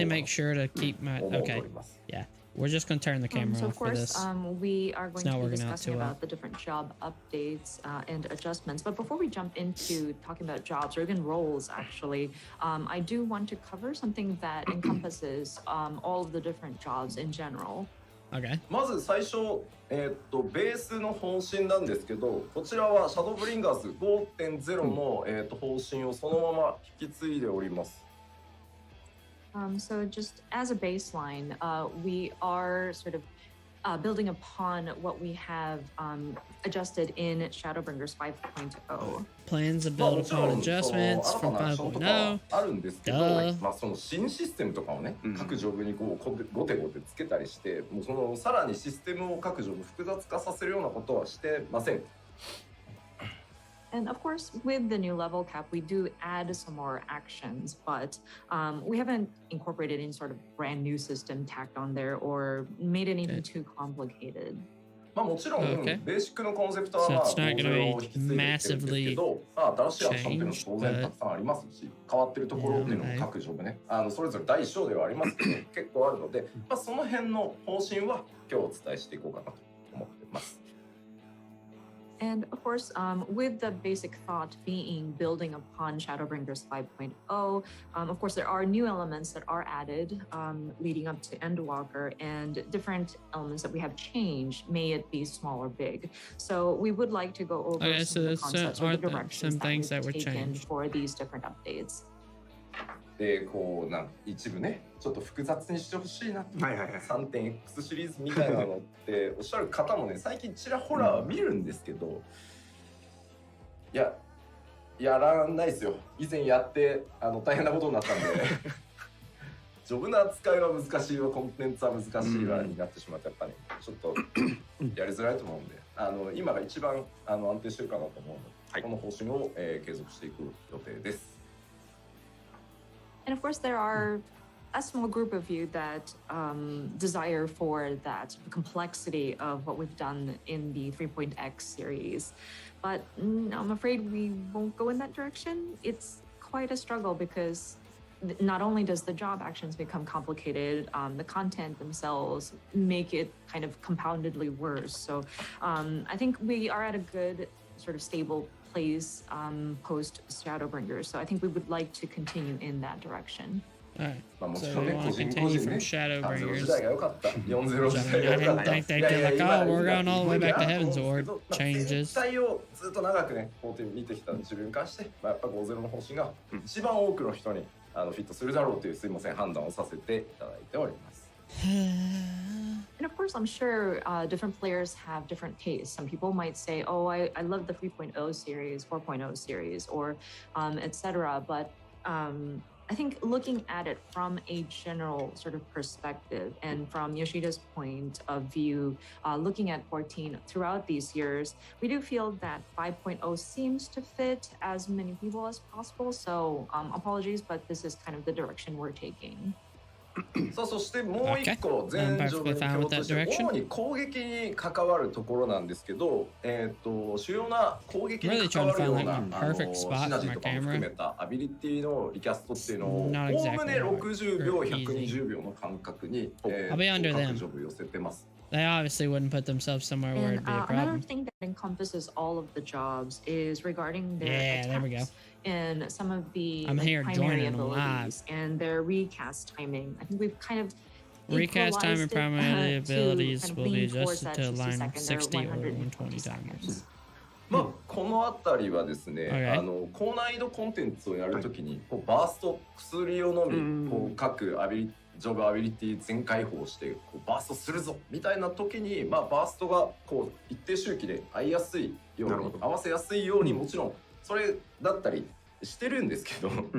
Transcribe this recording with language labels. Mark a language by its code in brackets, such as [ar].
[en] definitely make sure to keep my okay. Yeah. We're just going to turn the camera so off for this. We are going to be discussing about the different job updates and adjustments. But before we jump into talking about jobs or even roles, actually, I do want to cover something that encompasses all of the different jobs in general. Okay. [ja] まず最初、ベースの方針なんですけど、こちらはシャドーブリンガーズ 5.0 の、方針をそのまま引き継いでおります。 [en] So just as a baseline, we are sort of building upon what we have adjusted in Shadowbringers 5.0. Plans to build upon adjustments from 5.0. [ja] あるんですけど、まあその新システムとかをね、各ジョブにこうゴテゴテつけたりして、もうそのさらにシステムを各ジョブ複雑化させるようなことはしてません。 [en] And of course, with the new level cap, we do add some more actions, but we haven't incorporated any sort of brand new system tacked on there or made anything too complicated. [ja] まあもちろん、ベーシックのコンセプトはまあ5.0を引き継いでいるんですけど、新しいアクションっていうのも当然たくさんありますし、変わってるところっていうのも各ジョブね、それぞれ大小ではありますけど、結構あるので、まあその辺の方針は今日お伝えしていこうかなと思ってます。 [en] And of course, with the basic thought being building upon Shadowbringers 5.0, of course, there are new elements that are added leading up to Endwalker and different elements that we have changed, may it be small or big. So we would like to go over some of the concepts or the directions that we've taken for these different updates. [ja] でこう一部ねちょっと複雑にしてほしいなって 3.x シリーズみたいなのっておっしゃる方もね最近ちらほら見るんですけど、やらないですよ。以前やって大変なことになったんでジョブの扱いは難しいわ、コンテンツは難しいわになってしまってやっぱねちょっとやりづらいと思うんで今が一番安定してるかなと思うので、この方針を、継続していく予定です。 [en] And of course, there are a small group of you that desire for that complexity of what we've done in the 3.x series. But I'm afraid we won't go in that direction. It's quite a struggle because not only does the job actions become complicated, the content themselves make it kind of compoundedly worse. So I think we are at a good sort of stable place post Shadowbringers. So I think we would like to continue in that direction. Alright, so we want to continue from Shadowbringers. I didn't think they'd be like, oh, we're going all the way back to Heaven's Ward. Changes. [ja] 実態をずっと長くね、こう見てきた自分に関して、やっぱ5.0の方針が一番多くの人にフィットするだろうというすいません判断をさせていただいております。 [en] And of course, I'm sure different players have different tastes. Some people might say, oh, I love the 3.0 series, 4.0 series, or etc. But I think looking at it from a general sort of perspective and from Yoshida's point of view, looking at 14 throughout these years, we do feel that 5.0 seems to fit as many people as possible. So apologies, but this is kind of the direction we're taking. [ja] さあそしてもう一個全ジョブに共通して主に攻撃に関わるところなんですけど、主要な攻撃に関わるようなシナジーとかも含めたアビリティのリキャストっていうのをおおむね60秒120秒の間隔に各ジョブ寄せてます。 [en] They obviously wouldn't put themselves somewhere where it'd be a problem. Another thing that encompasses all of the jobs is regarding their there we go. And some of the I'm here primary joining abilities and their recast timing. I think we've kind of recast time and primary abilities will be adjusted to align 60 or 120 timers. [ja] まあこのあたりはですね、高難易度コンテンツをやるときにこうバースト薬を飲み、こう各ジョブアビリティ全開放してこうバーストするぞみたいな時に、まあ、バーストがこう一定周期で合いやすいように合わせやすいようにもちろんそれだったりしてるんですけど、